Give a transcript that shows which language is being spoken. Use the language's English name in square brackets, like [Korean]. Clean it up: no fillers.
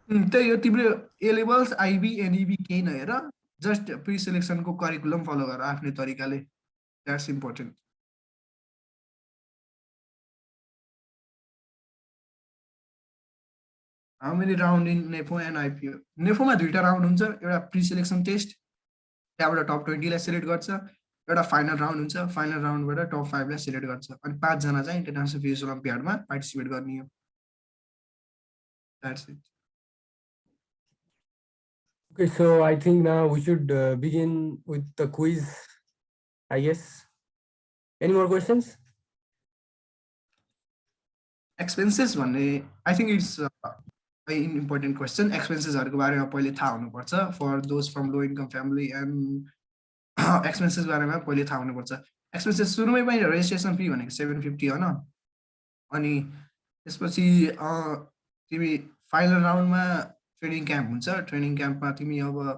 [Nepali] त्यही हो तिम्रो ए लेभल्स आइबी एनइबी केही नहेर जस्ट प्री सिलेक्सनको करिकुलम फलो गर आफ्नै तरिकाले [English] that's important how many round in नेफो and IPO [Nepali] NEFOMA 2टा round हुन्छ एउटा प्री सिलेक्सन टेस्ट त्यहाँबाट टप 20 लाई सिलेक्ट गर्छ एउटा फाइनल राउन्ड हुन्छ फाइनल राउन्डबाट टप 5 लाई सिलेक्ट गर्छ अनि 5 जना चाहिँ इन्टरनेसनल फिजिक्स ओलम्पियाडमा पार्टिसिपेट गर्ने हो [English] That's it Okay, so I think now we should begin with the quiz, I guess. Any more questions? Expenses भन्ने I think it's an important question. [Nepali] एक्सपेन्सेसहरुको बारेमा पहिले थाहा हुनुपर्छ [English] for those from low income family and [Nepali] expenses बारेमा पहिले थाहा हुनुपर्छ expenses सुरुमै पनि रेजिस्ट्रेसन फी भनेको 750 हो न अनि त्यसपछि तिमी फाइनल राउन्डमा ट्रेनिङ क्याम्प हुन्छ ट्रेनिङ क्याम्पमा तिमी अब